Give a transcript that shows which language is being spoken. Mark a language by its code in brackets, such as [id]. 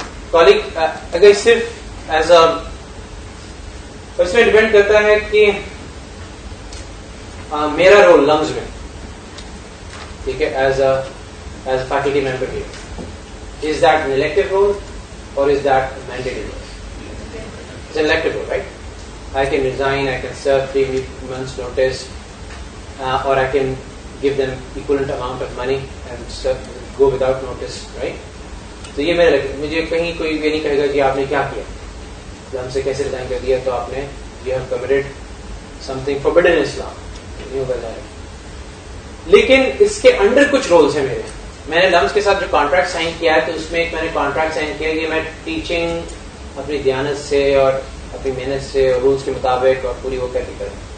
[en] colleague اگر صرف as a, اس میں ڈیپینڈ [ur] کرتا ہے کہ میرا رول لمز میں, ٹھیک ہے, [en] As a faculty member here, is that an elective role or is that a mandated role? It's an elective role, right? I can resign, I can serve 3 months notice, or I can give them equivalent amount of money and go without notice, right? [ur] تو یہ میرا لگتا ہے. مجھے کہیں کوئی یہ نہیں کہے گا کہ آپ نے کیا کیا, ہم سے کیسے ریزائن کر دیا, تو آپ نے [en] you have committed something forbidden in Islam, [ur] نہیں ہوگا ظاہر. لیکن اس کے انڈر کچھ رولز ہیں میرے. میں نے لمز کے ساتھ جو کانٹریکٹ سائن کیا ہے, تو اس میں ایک میں نے کانٹریکٹ سائن کیا کہ میں ٹیچنگ اپنی دیانت سے اور اپنی محنت سے اور رولز کے مطابق اور پوری وہ کر کے کروں.